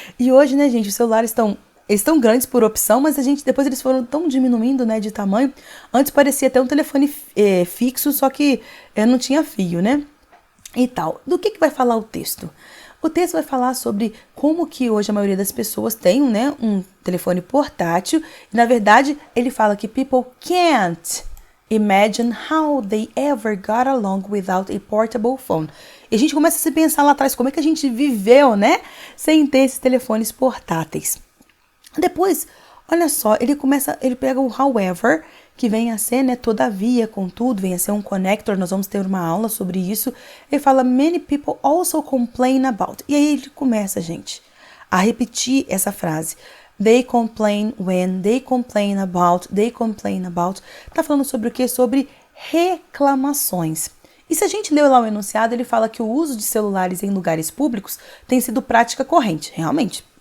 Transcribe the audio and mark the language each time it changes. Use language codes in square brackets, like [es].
[pt] E hoje, né, gente, os celulares estão grandes por opção, mas depois eles foram tão diminuindo, né, de tamanho. Antes parecia até um telefone fixo, só que não tinha fio, né? E tal. Do que vai falar o texto? O texto vai falar sobre como que hoje a maioria das pessoas tem, né, um telefone portátil. E, na verdade, ele fala que [en] people can't imagine how they ever got along without a portable phone. [pt] E a gente começa a se pensar lá atrás como é que a gente viveu, né, sem ter esses telefones portáteis. Depois, olha só, ele pega o however, que vem a ser, né, todavia, contudo, vem a ser um connector, nós vamos ter uma aula sobre isso. Ele fala, [en] many people also complain about. [pt] E aí ele começa, gente, a repetir essa frase. [en] They complain when, they complain about. [pt] Tá falando sobre o quê? Sobre reclamações. E se a gente leu lá o enunciado, ele fala que o uso de celulares em lugares públicos tem sido prática corrente, realmente.